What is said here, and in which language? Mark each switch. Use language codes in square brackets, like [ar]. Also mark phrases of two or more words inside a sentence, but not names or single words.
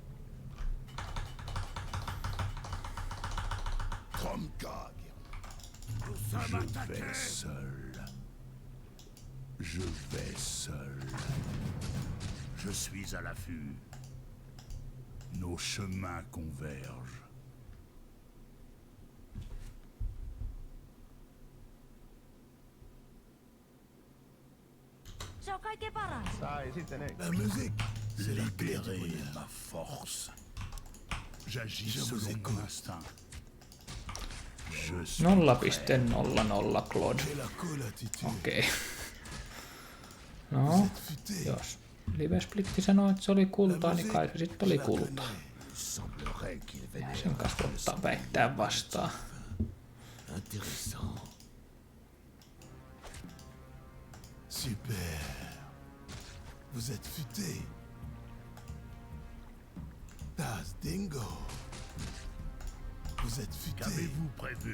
[fr] Tromkag. Je vais seul. Je vais seul. Je suis à l'affût. Nos chemins convergent. [fi] Se on kaikkein paras. [fr] La musique, c'est la clé du Libérer bonheur. ma force. J'agis Je vous selon écoute. mon instinct. Je suis 0,00 Claude. J'ai la cool attitude. [fi] Okei. [fr] Vous [fi] No, [fr] êtes futé. [fi] jos Livesplitti sanoi, että se oli kultaa, niin kai se sitten oli [fr] Je la [fi] kultaa. [fr] connais. Semblerait qu'il vénère [fi] Sen kanssa ottaa väittää vastaan. [fr] Intéressant. Super. Vous êtes futé. Das Dingo. Vous êtes futé. Qu'avez-vous prévu?